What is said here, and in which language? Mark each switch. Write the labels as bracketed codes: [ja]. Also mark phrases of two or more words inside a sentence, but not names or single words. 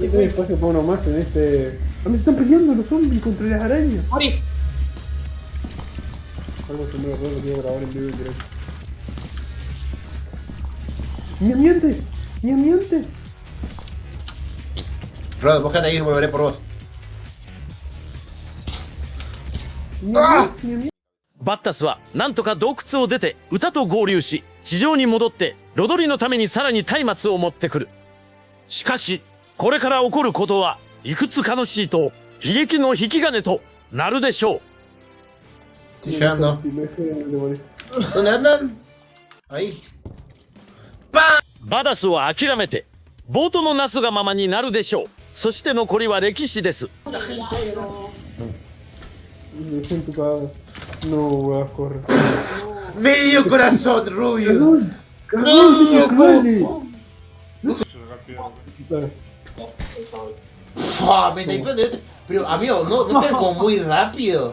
[es] No hay espacio para uno más en este... ¡Ah, me están peleando los zombies contra las arañas! ¡Mori! Algo se me ocurrió que quiero grabar en vivo y en directo. ¡Mi ambiente! ¡Mi ambiente! Rod, vos quédate ahí y volveré por vos. [ja] バッタスはなんとか洞窟を出て歌と合流し、地上に戻ってロドリのためにさらに松明を持ってくる。しかしこれから起こることはいくつかのシートを悲劇の引き金となるでしょう。 [es] Estoy llegando. ¿Dónde andan? Ahí. [ja] バダスは諦めてボートのなすがままになるでしょう。そして残りは歴史です。 [es] Me siento cagado. No voy a correr. ¡Medio corazón, rubio! ¡Cagón! ¡Medio ¡Cagón! corazón! Fua, me tapeó de... Pero, amigo, no pegan como muy rápido.